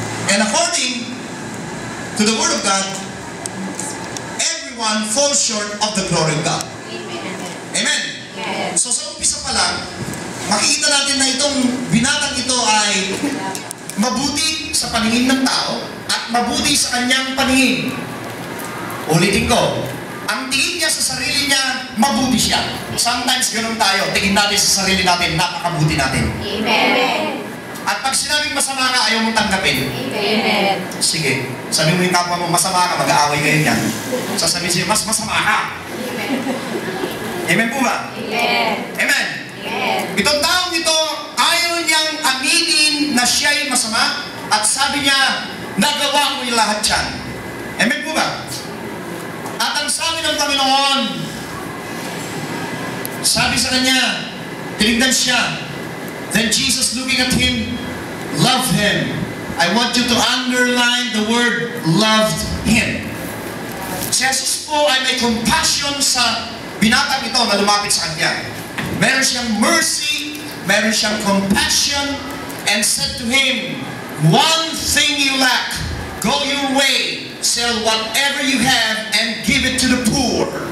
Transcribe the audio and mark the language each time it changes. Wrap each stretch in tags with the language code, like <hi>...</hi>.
<en>And according to the Word of God, everyone falls short of the glory of God. Amen? Amen.</en> <tl>So sa umpisa pa lang, makikita natin na itong binatang ito ay mabuti sa paningin ng tao at mabuti sa kanyang paningin. Ulitin ko, ang tingin niya sa sarili niya, mabuti siya. Sometimes ganun tayo, tingin natin sa sarili natin, napakabuti natin. Amen. At pag sinabing masama ka, ayaw mong tanggapin. Amen. Sige, sabi mo yung kapwa mo, masama ka, mag-aaway kayo niyan. Sasabihin siya, mas masama ka. Amen po ba? Amen. Amen. Amen. Itong taong ito, ayaw niyang aminin na siya'y masama at sabi niya, nagawa ko yung lahat yan. Amen po ba? At ang sabi ng Panginoon, sabi sa kanya, tinignan siya.</tl> <en>Then Jesus looking at him, loved him. I want you to underline the word, loved him.</en> <tl>Si Jesus po ay may compassion sa binatang ito na lumapit sa kanya. Meron siyang mercy, meron siyang compassion,</tl> <en>and said to him, one thing you lack, go your way, sell whatever you have, and give it to the poor.</en>